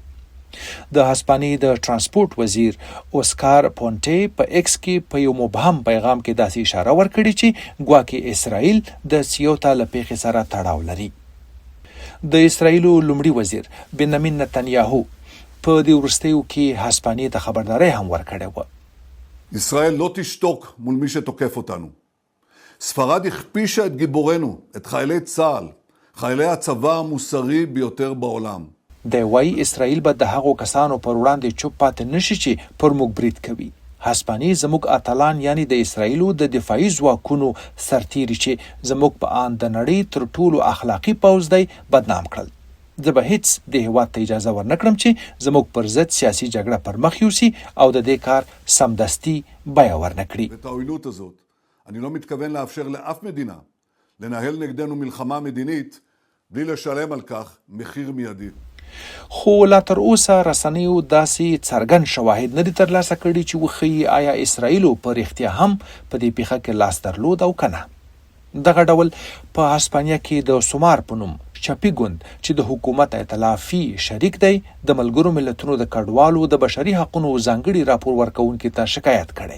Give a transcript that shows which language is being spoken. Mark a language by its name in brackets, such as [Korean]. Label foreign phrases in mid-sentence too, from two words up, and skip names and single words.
[Pashto] د هسپانیې د ترانسپورت وزیر اوسکار پونټې په ایکس کې په یو مبهم پیغام کې داسې اشاره ورکړې چې ګواکې اسرائیل د سیوتا له پیښې سره تړاو لري. د اسرائیلو لومړي وزیر بنیامین نتنیاهو په دې وروستیو کې هسپانیې ته خبرداری هم ورکړې وه. [Hebrew] ישראל לא תשתוק מול מי שתוקף אותנו. ספרד הכפישה את גיבורנו, את חיילי צה"ל, חיילי הצבא המוסרי ביותר בעולם. [Pashto] دی وايي اسرائیل به د هغو کسانو پر وړاندې چوپ پاتې نشي چې پر موږ برید کوي. هسپانیې زموږ اتلان یعنی د اسرائیلو د دفاعي ځواکونو سرتیري چې زموږ په آن د نړۍ تر ټولو اخلاقي پوځ دی بدنام کړل. زه به هیڅ د هیواد ته اجازه ورنکړم چې زموږ پر ضد سیاسي جګړه پر مخ یوسي او د دې کار سمدستي بیه ورنکړي. [Hebrew] ואת העוינות הזאת אני לא מתכוון לאפשר לאף מדינה לנהל נגדנו מלחמה מדינית בלי לשלם על כך מחיר مיידי. [Pashto] خو لا تر اوسه رسنیو داسې څرګند شواهد نه دي ترلاسه کړي چې وښیي آیا اسرائیلو په رښتیا هم په دې پیښه کې لاس درلود او که نه. دغه ډول په هسپانیا کې د سومار په نوم چپی ګوند چې د حکومت ائتلافي شریک دی د ملګرو ملتونو د کډوالو د بشري حقوقو ځانګړي راپور ورکوونکي ته شکایت کړي.